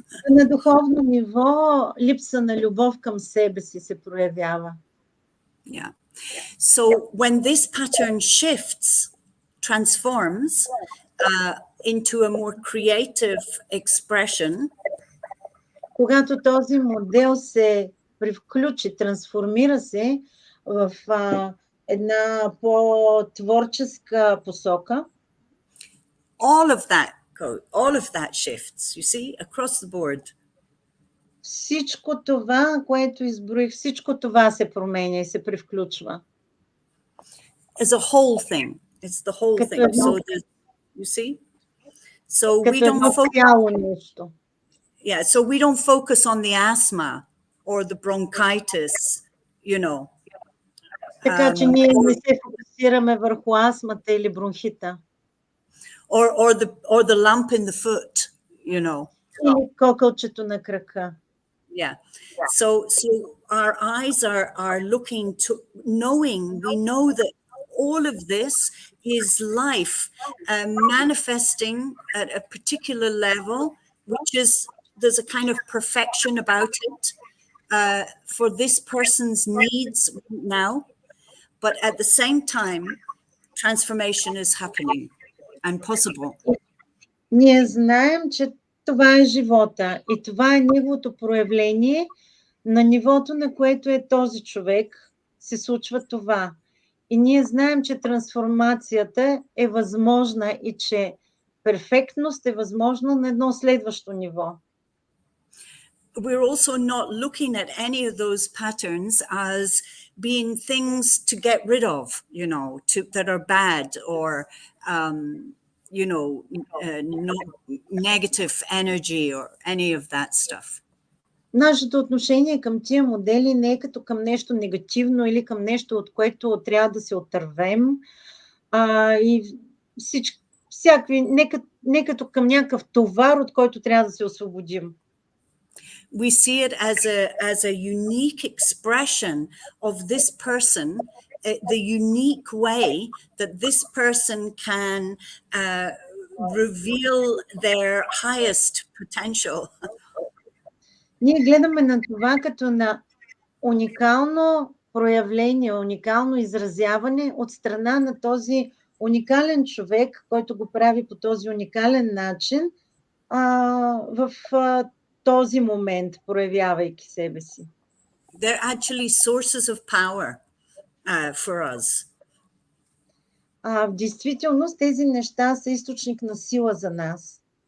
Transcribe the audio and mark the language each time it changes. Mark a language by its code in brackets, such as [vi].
[bg] На духовно ниво липса на любов към себе си се проявява. [en] Yeah. So when this pattern transforms into a more creative expression, [bg] когато този модел се привключи, трансформира се в една по-творческа посока, [en] all of that shifts, you see, across the board. [bg] Всичко това, което изброих, всичко това се променя и се привключва. [en] As a whole thing. It's the whole thing. So you see? So we don't focus. Yeah, so we don't focus on the asthma or the bronchitis, you know. [bg] Така че ние не се фокусираме върху астмата или бронхита. [en] Or the lump in the foot, you know. [bg] Или кокълчето на крака. [en] Yeah. So our eyes are looking to we know that all of this is life manifesting at a particular level, which is, there's a kind of perfection about it for this person's needs now. But at the same time, transformation is happening and possible. [bg] Ние знаем, че това е живота и това е неговото проявление. На нивото, на което е този човек, се случва това. И ние знаем, че трансформацията е възможна и че перфектност е възможна на едно следващо ниво. [en] We're also not looking at any of those patterns as being things to get rid of, you know, that are bad or, you know, not negative energy or any of that stuff. [bg] Нашето отношение към тия модели не е като към нещо негативно или към нещо, от което трябва да се отървем. И всякакви, не като към някакъв товар, от който трябва да се освободим. [en] We see it as a unique expression of this person, the unique way that this person can reveal their highest potential. [bg] Ние гледаме на това като на уникално проявление, уникално изразяване от страна на този уникален човек, който го прави по този уникален начин в този момент, проявявайки себе си. [en] They're actually sources of power for us. [bg] В действителност тези неща са източник на сила за нас.